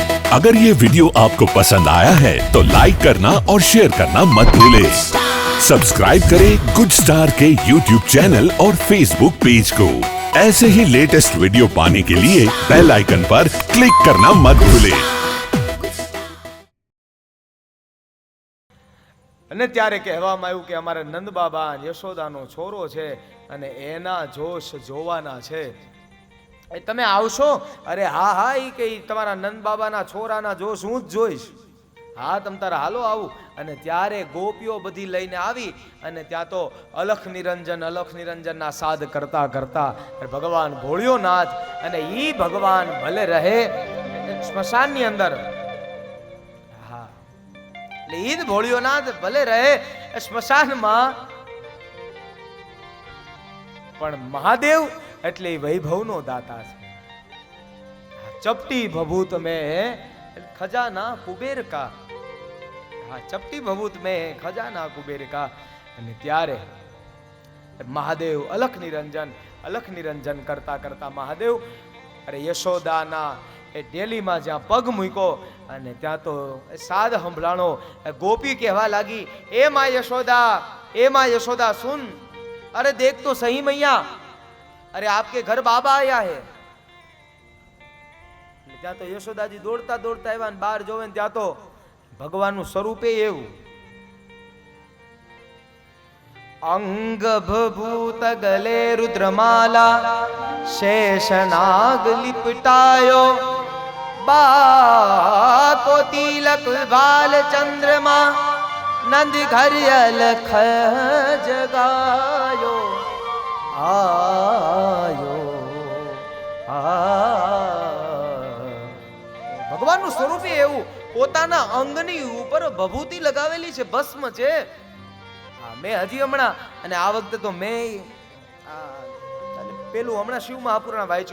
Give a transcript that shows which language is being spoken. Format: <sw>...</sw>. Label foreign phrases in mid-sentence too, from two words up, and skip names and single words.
<hi>अगर ये वीडियो आपको पसंद आया है तो लाइक करना और शेयर करना मत भूलें। सब्सक्राइब करें गुड स्टार के यूट्यूब चैनल और फेसबुक पेज को। ऐसे ही लेटेस्ट वीडियो पाने के लिए बेल आइकन पर क्लिक करना मत भूलें।</hi> <gu>અને ત્યારે કહેવામાં આવ્યું કે અમારા નંદ બાબા યશોદાનો છોરો છે અને એના જોશ જોવાના છે। એ તમે આવશો? અરે હા હા, ઈ કે તમારા નંદ બાબાના છોરાના જોશ હું જ જોઈશ। હા તમ તારા હાલો આવું। અને ત્યારે ગોપીઓ બધી લઈને આવી અને ત્યાં તો અલખ નિરંજનના સાદ કરતા કરતા ભગવાન ભોળિયોનાથ અને ઈ ભગવાન ભલે રહે સ્મશાનની અંદર।</gu> <hi>ईद भोळियोनाथ भले रहे स्मशान में,</hi> <gu>પણ મહાદેવ એટલે વૈભવ નો દાતા છે।</gu> <hi>चपटी भभूत में खजाना कुबेर का। हाँ, चपटी भभूत में खजाना कुबेर का।</hi> <gu>અને ત્યારે મહાદેવ અલખ નિરંજન કરતા કરતા મહાદેવ અરે યશોદાના એ ડેલીમાં જ્યાં પગ મૂક્યો અને ત્યાં તો સાદ સંભળાણો। ગોપી કહેવા લાગી, એ</gu> <hi>माँ यशोदा सुन, अरे देख तो सही मैया, अरे आपके घर बाबा आया है।</hi> <gu>ત્યાં તો યશોદાજી દોડતા દોડતા આવ્યા ને બહાર જોવે ને ત્યાં તો ભગવાનનું સ્વરૂપે એવું।</gu> <hi>अंग भभूत गले रुद्रमाला, शेषनाग लिपटायो, बाको तिलक बाल चंद्रमा, नंद घर अलख जगायो, आयो</hi> <gu>ભગવાનનું સ્વરૂપ એવું પોતાના અંગની ઉપર ભભૂતિ લગાવેલી છે, ભસ્મ છે। મેં હજી હમણાં અને આ વખતે તો મેં પેલું હમણાં શિવ મહાપુરાણ વાંચ્યું।</gu>